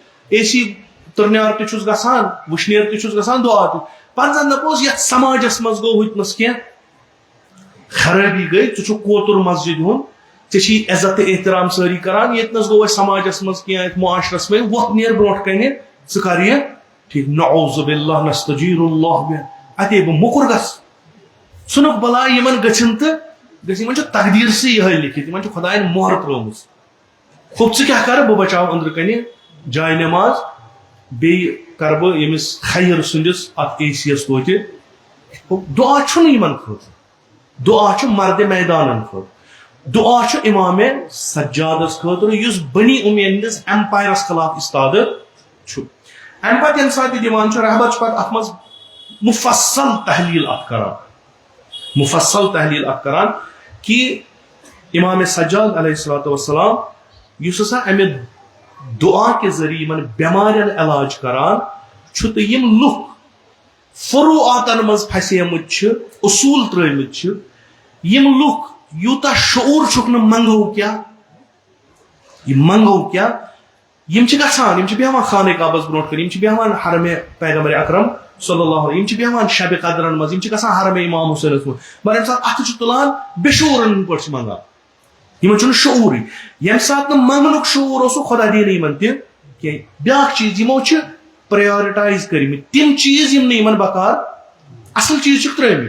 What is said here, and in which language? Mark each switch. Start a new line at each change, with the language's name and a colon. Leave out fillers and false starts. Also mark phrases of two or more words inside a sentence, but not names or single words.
Kashmiri: اے سی تٔرنیار تہِ چھُس گژھان وٕشنیر تہِ چھُس گژھان دعا تہِ. پتہٕ زن دپوس یتھ سماجس منٛز گوٚو ہُتنس کینٛہہ خرٲبی گٔے ژٕ چھُکھ کوتُر مسجد ہُنٛد ژےٚ چھی عزت تہٕ احترام سٲری کران ییٚتنس گوٚو اَسہِ سماجس منٛز کینٛہہ یتھ معاشرس منٛز وۄتھ نیر برونٛٹھ کنہِ ژٕ کر یہِ ٹھیک
Arabic: نعوذ باللہ نستجیر اللہ
Kashmiri: بہ اتے بہٕ موٚکُر گژھٕ ژھٕنُکھ بلاے یِمن گٔژھِنۍ تہٕ گژھِ یِمن چھُ تقدیٖرسٕے یِہے لیکھِتھ یِمن چھُ خۄداین مۄہر ترٲومٕژ. کھوٚب ژٕ کیٛاہ کر بہٕ بچاو أنٛدرٕ کنہِ جاے نٮ۪ماز بیٚیہِ کرٕ بہٕ ییٚمِس خیر سٕنٛدِس اتھ اے سی یس توتہِ. دعا چھُنہٕ یِمن خٲطرٕ. دعا چھُ مرد میدانن خٲطرٕ. دعا چھُ امام سجادس خٲطرٕ یُس بنی امیہ ہندس ایمپایرس خلاف استادٕ چھُ. امہِ پتہٕ ییٚمہِ ساتہٕ یہِ دِوان چھُ رحبت چھُ پتہٕ اتھ منٛز مفصل تحلیل اتھ کران مفصل تحلیل اتھ کران کہ امام سجاد
Arabic: علیہ الصلوۃ والسلام
Kashmiri: یُس ہسا امہِ دعا کے ذریعہ یِمن بٮ۪مارٮ۪ن علاج کران چھُ تہٕ یِم لُکھ فروعاتن منٛز پھسیمٕتۍ چھِ اصوٗل ترٲومٕتۍ چھِ یِم لُکھ یوٗتاہ شعوٗر چھُکھ نہٕ منگو کیٛاہ یہِ منگو کیٛاہ یِم چھِ گژھان یِم چھِ بیٚہوان خانہ کعبس برونٛٹھ کَنۍ یِم چھِ بیٚہوان حرمِ پیغمبر اکرم
Arabic: صلی اللہ علیہ
Kashmiri: یِم چھِ بیٚہوان شبِ قدرن منٛز یِم چھِ گژھان حرمِ امام حُسینس منٛز مگر ییٚمہِ ساتہٕ اتھٕ چھِ تُلان بے شعوٗرن ہٕنٛدۍ پٲٹھۍ چھِ منگان یِمن چھُنہٕ شعوٗرٕے. ییٚمہِ ساتہٕ نہٕ منگنُک شعوٗر اوسُکھ خۄدا دِی نہٕ یِمن تہِ کینٛہہ. بیاکھ چیٖز یِمو چھِ پرٛیارٹایز کٔرمٕتۍ تِم چیٖز یِم نہٕ یِمن بکار اصل چیٖز چھِکھ ترٲومٕتۍ.